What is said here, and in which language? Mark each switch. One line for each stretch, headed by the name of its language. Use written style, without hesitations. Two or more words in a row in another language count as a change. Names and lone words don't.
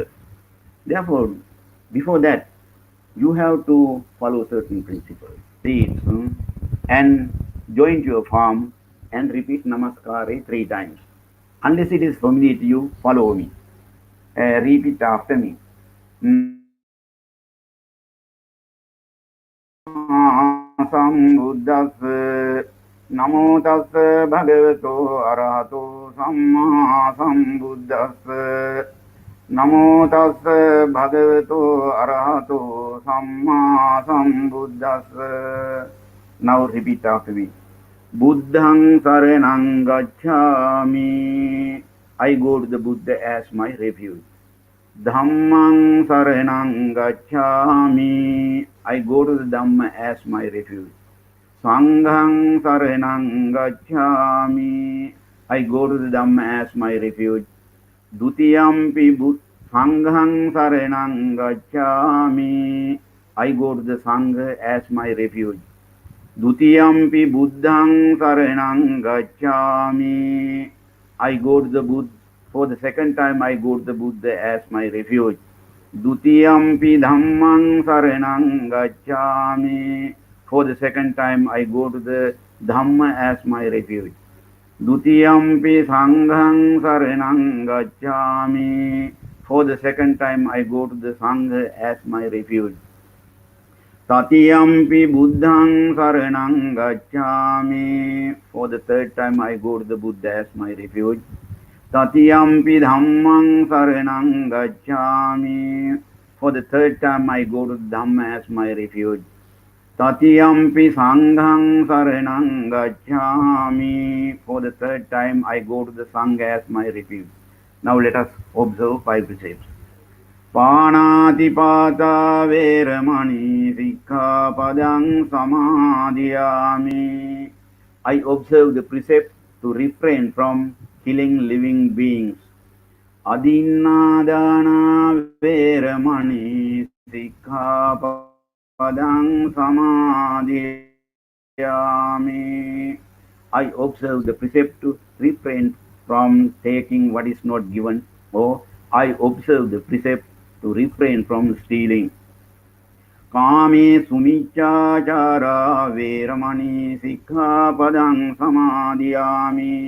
English: Therefore, before that, you have to follow certain principles. Read and join your form and repeat Namaskara 3 times. Unless it is familiar to you, follow me. Repeat after me.
Pali: Namaskara sambuddhassa. Namo tassa bhagavato arahato samma sambuddhassa. Namo tassa bhagavato arahato samma sambuddhassa.
English: Now repeat after me.
Pali: Buddhang saranang gacchami.
English: I go to the Buddha as my refuge.
Pali: Dhammang saranang gacchami.
English: I go to the Dhamma as my refuge.
Pali: Sanghang saranang gacchami.
English: I go to the Dhamma as my refuge.
Pali: Dutiyampi Sanghang saranang gacchami.
English: I go to the Sangha as my refuge.
Pali: Dutiyampi Buddhang saranang gacchami.
English: I go to the Buddha. For the second time I go to the Buddha as my refuge.
Pali: Dutiyampi Dhammang saranang gacchami.
English: For the second time I go to the Dhamma as my refuge.
Pali: Dutiyampi Sanghang saranang gacchami.
English: For the second time I go to the Sangha as my refuge.
Pali: Tatiyampi Buddhang saranang gacchami.
English: For the third time I go to the Buddha as my refuge.
Pali: Tatiyampi Dhammang saranang gacchami.
English: For the third time I go to the Dhamma as my refuge.
Pali: Tatiyampi Sanghang saranang gacchami.
English: For the third time I go to the Sangha as my refuge. Now let us observe 5 precepts.
Pali: Panatipata veramani sikkhapadang samadhiyami.
English: I observe the precept to refrain from killing living beings.
Pali: Adinnadana veramani sikkhapadang samadhiyami.
English: I observe the precept to refrain from taking what is not given, or I observe the precept to refrain from stealing.
Pali: Kame sumichachara veramani sikkhapadang samadhiyami.